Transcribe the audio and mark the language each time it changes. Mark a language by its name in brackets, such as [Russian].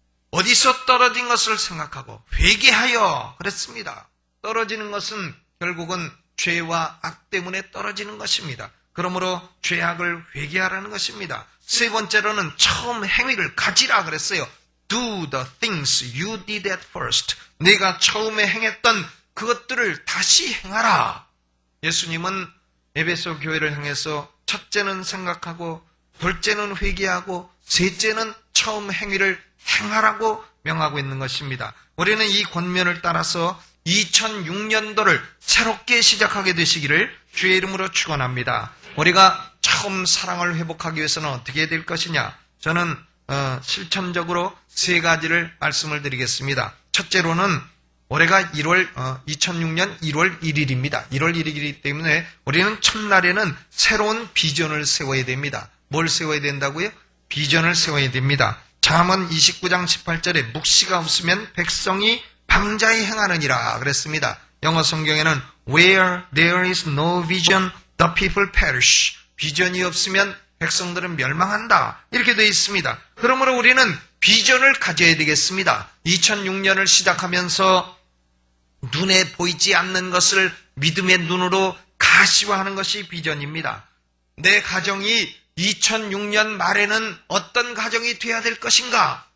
[Korean] 어디서 떨어진 것을 생각하고 회개하여 그랬습니다. 떨어지는 것은 결국은 죄와 악 때문에 떨어지는 것입니다. 그러므로 죄악을 회개하라는 것입니다. 세 번째로는 처음 행위를 가지라 그랬어요. [English] Do the things you did at first. [Korean] 내가 처음에 행했던 그것들을 다시 행하라. 예수님은 에베소 교회를 향해서 첫째는 생각하고 둘째는 회개하고 셋째는 처음 행위를 행하라고 명하고 있는 것입니다. 우리는 이 권면을 따라서 2006년도를 새롭게 시작하게 되시기를 주의 이름으로 축원합니다. 우리가 처음 사랑을 회복하기 위해서는 어떻게 해야 될 것이냐? 저는 실천적으로 세 가지를 말씀을 드리겠습니다. 첫째로는 올해가 2006년 1월 1일입니다. 1월 1일이기 때문에 우리는 첫날에는 새로운 비전을 세워야 됩니다. 뭘 세워야 된다고요? 비전을 세워야 됩니다. 잠언 29장 18절에 묵시가 없으면 백성이 방자히 행하느니라 그랬습니다. 영어 성경에는 [English] Where there is no vision, the people perish. [Korean] 비전이 없으면 백성들은 멸망한다. 이렇게 되어 있습니다. 그러므로 우리는 비전을 가져야 되겠습니다. 2006년을 시작하면서 눈에 보이지 않는 것을 믿음의 눈으로 가시화하는 것이 비전입니다. 내 가정이 2006년 말에는 어떤 가정이 돼야 될 것인가?